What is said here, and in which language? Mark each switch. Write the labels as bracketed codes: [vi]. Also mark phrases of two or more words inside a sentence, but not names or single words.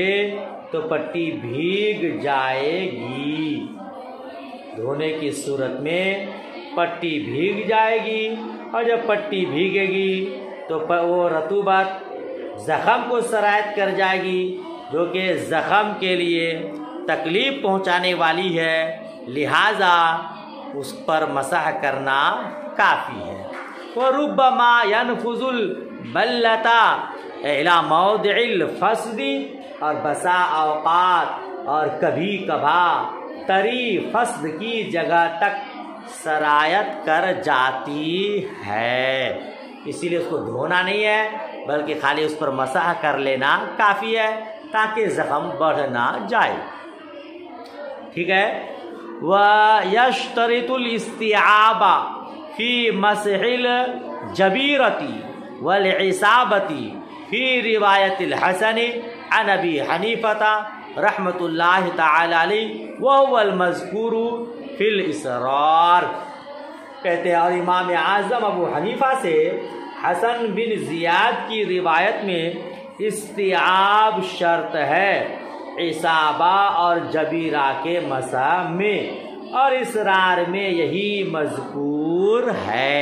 [hi] तो पट्टी भीग जाएगी, धोने की सूरत में पट्टी भीग जाएगी, और जब पट्टी भीगेगी तो वो रतूबत ज़ख़म को सरायत कर जाएगी, जो कि ज़ख़म के लिए तकलीफ़ पहुंचाने वाली है, लिहाजा उस पर मसह करना काफ़ी है। [ar] وربما ينفذ البلة إلى موضع الفصد, [hi] और बसा औकात और कभी कभार तरी फस्द की जगह तक सरायत कर जाती है। इसीलिए उसको धोना नहीं है बल्कि खाली उस पर मसह कर लेना काफ़ी है ताकि ज़ख़म बढ़ ना जाए। ठीक है। [ar] ويشترط الاستيعاب في مسح الجبيرة والعصابة في رواية الحسن عن أبي حنيفة رحمة الله تعالى عليه وهو المذكور في الأسرار. [hi] कहते हैं और इमाम आज़म अबू हनीफा से हसन बिन ज़ियाद की रिवायत में इस्तिआब शर्त है इसाबा और जबीरा के मसा में, और इसरार में यही मज़कूर है।